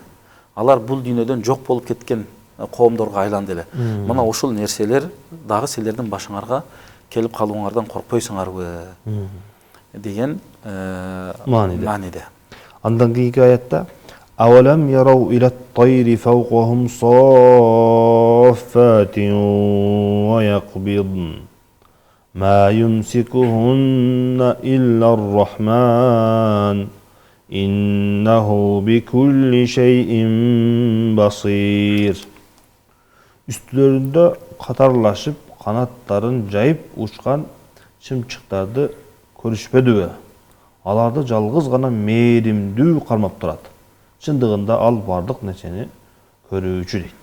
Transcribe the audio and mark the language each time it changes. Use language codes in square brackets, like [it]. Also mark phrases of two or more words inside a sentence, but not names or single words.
[ky] Алар бул дүйнөдөн жок болуп кеткен коомдорго айланды эле. Мына ушул нерселер дагы силердин башыңарга келип калууңардан коркпойсуңарбы деген мааниде. Андан кийинки аятта [ar] أولم يروا إلى الطير فوقهم صافات ويقبضن ما يمسكهن إلا الرحمن إنه بكل شيء بصير. [ky] Үстүлөрүндө катарлашып, канаттарын жайып учкан чымчыктарды көрүшпөдүбү? Аларды жалгыз гана мээримдүү кармап турат. Чындыгында ал бардык нерсени көрүүчү дейт.